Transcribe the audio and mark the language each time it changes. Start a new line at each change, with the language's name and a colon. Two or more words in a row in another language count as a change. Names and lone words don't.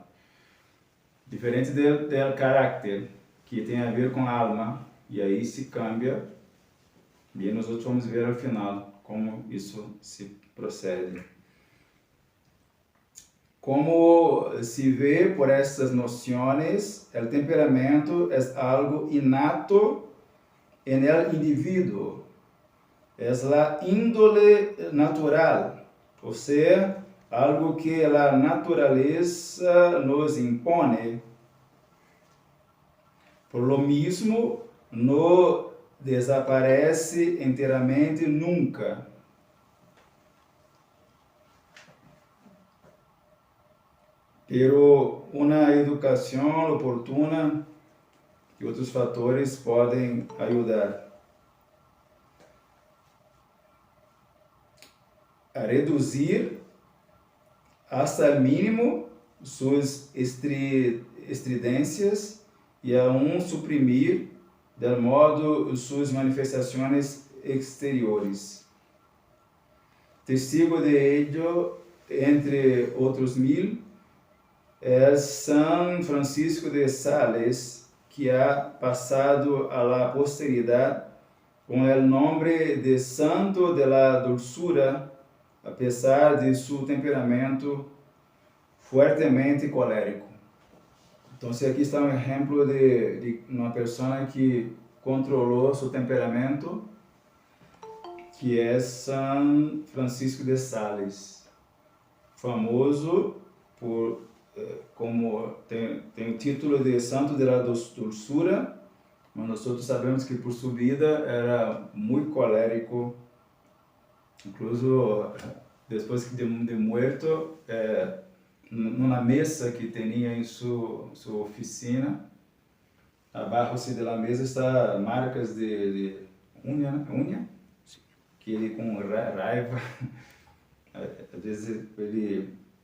Portuguese: Diferente do caráter, que tem a ver com a alma, e aí se cambia, e nós vamos ver ao final como isso se procede. Como se vê por essas noções, o temperamento é algo inato
Spanish: en el
Portuguese: indivíduo, é a índole natural, ou seja, algo que a natureza nos impõe.
Spanish: Por lo mismo,
Portuguese: não desaparece inteiramente nunca. Pero uma educação oportuna e outros fatores podem ajudar a reduzir hasta o mínimo suas estridências e a suprimir
Spanish: del modo
Portuguese: suas manifestações exteriores.
Spanish: Testigo de ello,
Portuguese: entre outros mil, é San Francisco de Sales, que
Spanish: ha passado a la posteridade
Portuguese: com o nome de Santo de la Dulzura,
Spanish: a pesar de
Portuguese: seu temperamento fuertemente colérico. Então, aqui está um exemplo de uma pessoa que controlou seu temperamento, que é San Francisco de Sales, famoso por como tem o título de Santo de la Dulzura, mas nós todos sabemos que por sua vida era muito colérico, incluso depois de morto, numa mesa que tinha em sua oficina, abaixo da mesa está marcas de unha, que ele com raiva, às vezes ele